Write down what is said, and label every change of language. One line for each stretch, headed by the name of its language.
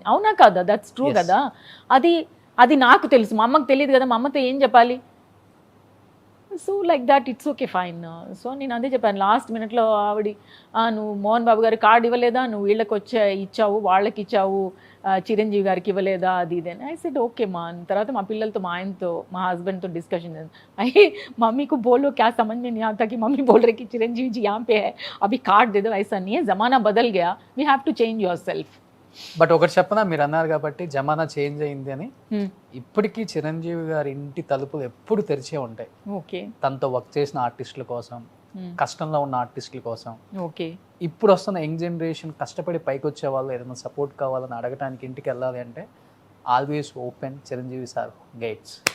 Telugu: అవునా కదా, that's true కదా. అది నాకు తెలుసు, మా అమ్మకు తెలియదు కదా, మా అమ్మతో ఏం చెప్పాలి.
English: So like that it's okay fine.
Telugu: So నేను అదే చెప్పాను లాస్ట్ మినిట్లో. ఆవిడ నువ్వు మోహన్ బాబు గారికి కార్డు ఇవ్వలేదా, నువ్వు వీళ్ళకి ఇచ్చావు, వాళ్ళకి ఇచ్చావు, చిరంజీవి గారికి ఇవ్వలేదా, అది ఇదేనా.
English: I said okay మా.
Telugu: తర్వాత మా పిల్లలతో, మా ఆయనతో, మా హస్బెండ్తో డిస్కషన్ అయ్యి,
Hindi: మమ్మీ को बोलो क्या समझ में नहीं आता कि मम्मी बोल रहे कि चिरंजीवी जी यहाँ पे है, अभी कार्ड दे दो. ऐसा नहीं है, ज़माना बदल गया,
English: We have to change yourself.
Telugu: But ఒకటి చెప్పనా, మీరు అన్నారు కాబట్టి జమానా చేంజ్ అయింది అని. ఇప్పటికీ చిరంజీవి గారి ఇంటి తలుపులు ఎప్పుడు తెరిచే ఉంటాయి. ఓకే. తనతో వర్క్ చేసిన ఆర్టిస్టుల కోసం, కష్టంలో ఉన్న ఆర్టిస్టుల కోసం. ఓకే. ఇప్పుడు వస్తున్న యంగ్ జనరేషన్ కష్టపడి పైకి వచ్చే వాళ్ళు ఏదైనా సపోర్ట్ కావాలని అడగటానికి ఇంటికి వెళ్ళాలి అంటే
English: always open
Telugu: Chiranjeevi sir gates.